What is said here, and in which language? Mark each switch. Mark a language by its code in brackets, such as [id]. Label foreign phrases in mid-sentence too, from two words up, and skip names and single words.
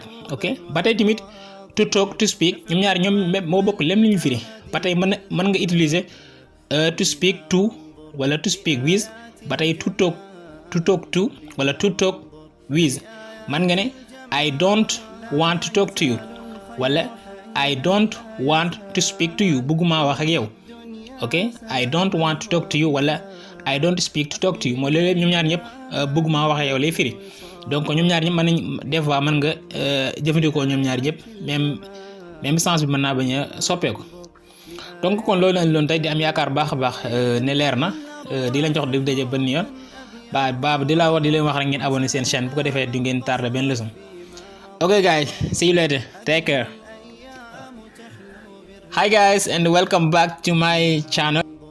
[wo] ok ba tey tamit [en] to talk to speak [wo] ñoom ñaar ñoom moo bokk lem li ñu firi ba tey mën nga utiliser [en] to speak to [wo] wala [en] to speak with [wo] ba tey [en] to talk to [wo] wala [en] to talk with [wo] man nga ne [en] I don't want to talk to you [wo] wala [en] I don't want to speak to you [wo] bëgguma wax ak yow. ok [en] I don't want to talk to you [wo] wala [en] I don't speak to talk to you [wo] mooy loolu ñoom ñaar ñëpp bëgguma wax ak yow lay firi. donc ñoom ñaar ñëpp mën nañ des fois mën nga jëfandikoo ñoom ñaar ñëpp [fr] même sens [wo] bi mën naa bañ a soppeeku. donc kon loolu lañ loon tey di am yaakaar baax a baax ne leer na di lañ jox dig daje benn yoon ba di leen wax rek ngeen abonné seen chaîne bu ko defee du ngeen tardé benn leçon. [en] ok guys, see you later, take care. Hi guys and welcome back to my channel.